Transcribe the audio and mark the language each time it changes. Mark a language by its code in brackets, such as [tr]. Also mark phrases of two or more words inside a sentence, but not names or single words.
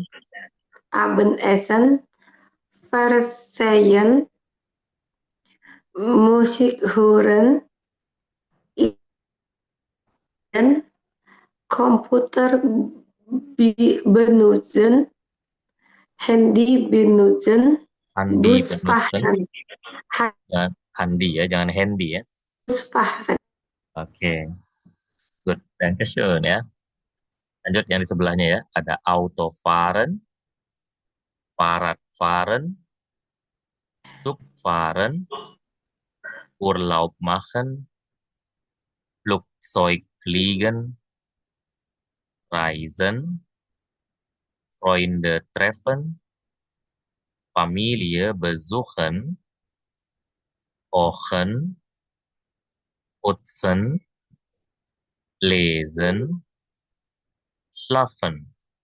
[de] Abendessen, Fernsehen, Musik hören, Ian, Komputer benutzen, Handy benutzen, Handi benutzen. Busfahren, [id] Jangan handi ya, jangan handy ya. [de] Busfahren, [id] Oke, good. Dankeschön ya. Lanjut yang di sebelahnya ya. Ada Autofahren. [de] Fahrrad fahren, Zug fahren, Urlaub machen, Flugzeug fliegen, reisen, Freunde treffen, Familie besuchen, kochen, putzen, lesen, schlafen.